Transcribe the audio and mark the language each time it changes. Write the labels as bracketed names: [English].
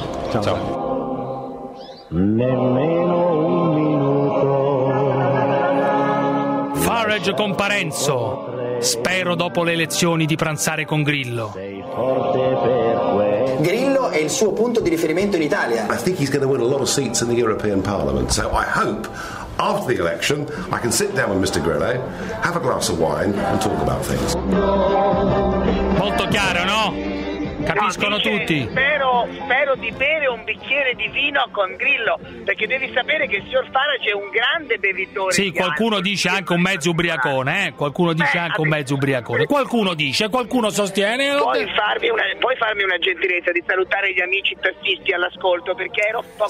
[Italian] Ciao. Nemmeno un minuto. Farage con Parenzo. Spero dopo le elezioni di pranzare con Grillo. Sei forte per questo. Grillo è il suo punto di riferimento in Italia. [English] I think he's going to win a lot of seats in the European Parliament, so I hope after the election I can sit down with Mr. Grillo, have a glass of wine and talk about things. [Italian] Molto chiaro, no? Capiscono, no, dice, tutti. Spero di bere un bicchiere di vino con Grillo, perché devi sapere che il signor Farage è un grande bevitore. Sì, qualcuno dice anche un mezzo ubriacone, eh? Qualcuno dice anche un mezzo ubriacone. Qualcuno dice, qualcuno sostiene. Puoi farmi una gentilezza di salutare gli amici tassisti all'ascolto, perché ero poco